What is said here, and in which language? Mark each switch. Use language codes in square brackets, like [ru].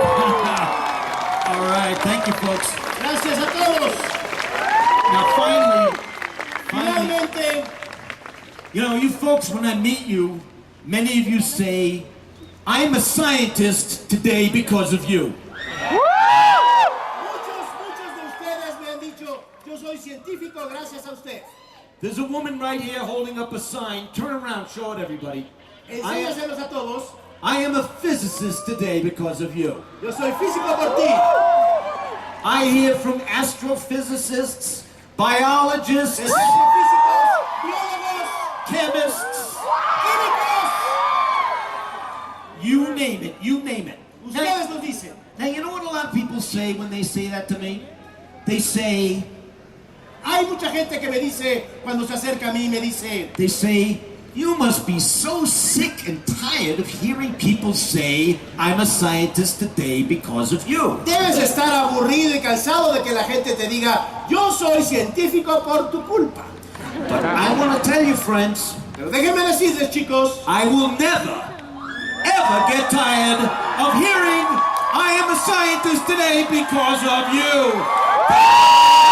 [en] Thank you, folks. [es] Gracias a todos. [en] Now, finally, [es] Finalmente, [en] you know, you folks, when I meet you, Many of you say, I'm a scientist today because of you. [es] Muchos de ustedes me han dicho, yo soy científico gracias a usted. [en] There's a woman right here holding up a sign. Turn around, show it everybody. [es] Enséñaselos a todos. [en] I am a physicist today because of you. [es] Yo soy físico por ti. [en] I hear from astrophysicists, biologists, [es] Astrofísicos, biólogos, [en] chemists, [es] químicos. [en] you name it, you name it. [es] Ustedes lo dicen. [en] Now, you know what a lot of people say when they say that to me? They say, [es] Hay mucha gente que me dice, cuando se acerca a mí, me dice, [en] you must be so sick and tired of hearing people say, I'm a scientist today because of you. [es] debes estar aburrido y cansado de que la gente te diga, yo soy científico por tu culpa. [en] But I want to tell you, friends, [es] Pero déjenme decirles, chicos, [en] I will never, ever get tired of hearing, I am a scientist today because of you.